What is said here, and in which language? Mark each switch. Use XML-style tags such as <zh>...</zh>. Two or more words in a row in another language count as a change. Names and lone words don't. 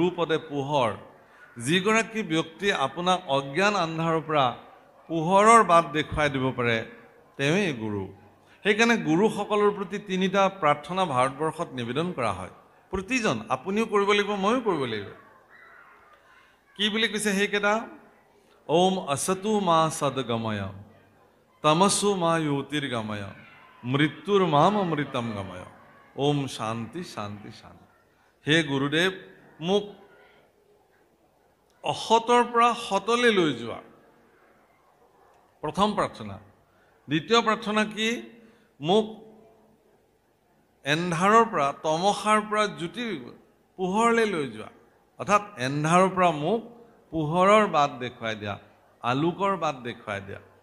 <as>পদে পোহৰ যিগৰাকী ব্যক্তি আপোনাক অজ্ঞান আন্ধাৰৰ পৰা পোহৰৰ বাট দেখুৱাই দিব পাৰে তেওঁই গুৰু সেইকাৰণে গুৰুসকলৰ প্ৰতি তিনিটা প্ৰাৰ্থনা ভাৰতবৰ্ষত নিবেদন কৰা হয় প্ৰতিজন আপুনিও কৰিব লাগিব ময়ো কৰিব লাগিব কি বুলি কৈছে সেইকেইটা ওম</as> <sa>असतु मा सद्गमय तमसु मा ज्योतिर्गमय मृत्युर माम अमृतम गमय ओम शांति शांति शांति</sa> <as>হে গুৰুদেৱ মোক অসতৰ পৰা সতলৈ লৈ যোৱা প্ৰথম প্ৰাৰ্থনা দ্বিতীয় প্ৰাৰ্থনা কি মোক এন্ধাৰৰ পৰা তমসাৰ পৰা জ্যোতিৰ পোহৰলৈ লৈ যোৱা অৰ্থাৎ এন্ধাৰৰ পৰা মোক পোহৰৰ বাট দেখুৱাই দিয়া আলোকৰ বাট দেখুৱাই দিয়া</as>